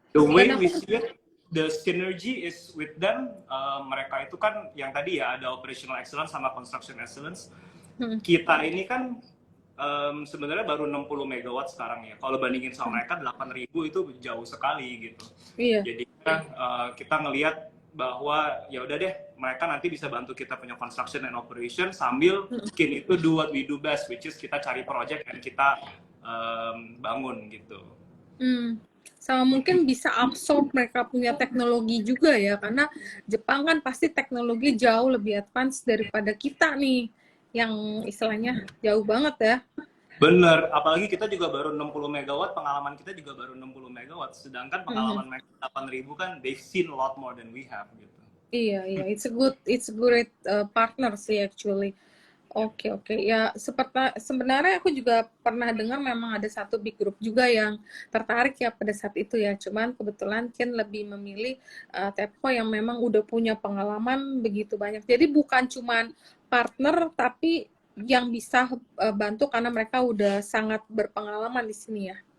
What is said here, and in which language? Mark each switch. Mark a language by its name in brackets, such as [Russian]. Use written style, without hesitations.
[English] The way we see it, the synergy is with them. [Indonesian] Mereka itu kan yang tadi ya ada operational excellence sama construction excellence. Kita ini kan sebenarnya baru 60 megawatt sekarang ya. Kalau bandingin sama mereka 8.000 itu jauh sekali gitu. Iya. Jadi kita ngelihat bahwa ya udah deh, mereka nanti bisa bantu kita punya construction and operation sambil KIN itu [English] do what we do best, which is [Indonesian] kita cari project dan kita bangun gitu. Sama mungkin bisa absorb mereka punya teknologi juga ya, karena Jepang kan pasti teknologi jauh lebih advance daripada kita nih, yang istilahnya jauh banget ya. Bener, apalagi kita juga baru 60 megawatt, pengalaman kita juga baru 60 megawatt, sedangkan pengalaman mereka 8.000 kan [English] they've seen a lot more than we have [Indonesian] gitu. [English] Iya, it's a good partner sih actually. [Indonesian] Oke. Ya, sebenarnya aku juga pernah dengar memang ada satu big group juga yang tertarik ya pada saat itu ya. Cuman kebetulan KIN lebih memilih Tepco yang memang udah punya pengalaman begitu banyak. Jadi bukan cuman partner, tapi yang bisa bantu karena mereka udah sangat berpengalaman di sini ya.